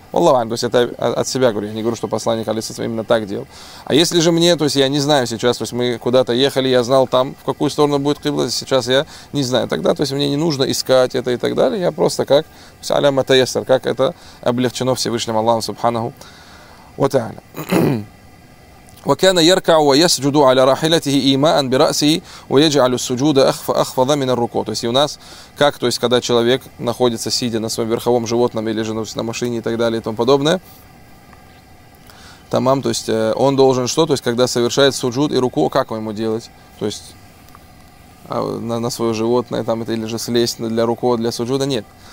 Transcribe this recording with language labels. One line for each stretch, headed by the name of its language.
Russian: То есть это от себя говорю, я не говорю, что посланник алейхи салям именно так делал. А если же мне, то есть я не знаю сейчас, то есть мы куда-то ехали, я знал там, в какую сторону будет кибла, сейчас я не знаю. Тогда, то есть мне не нужно искать это и так далее, я просто как
Arabic: аля матаестер,
Russian: как это облегчено Всевышним Аллахом Субханаху ва тааля.
Arabic: وكان يركع ويسجد على راحلته إيماء برأسه ويجعل السجود أخفض من الركوع.
Russian: То есть у нас как, то есть когда человек находится сидя на своем верховом животном или же на машине и так далее и тому подобное, тамам, то есть он должен что, то есть когда совершает суджуд и руку, как ему делать, то есть на свое животное там это или же слезть для руку для суджуда, нет.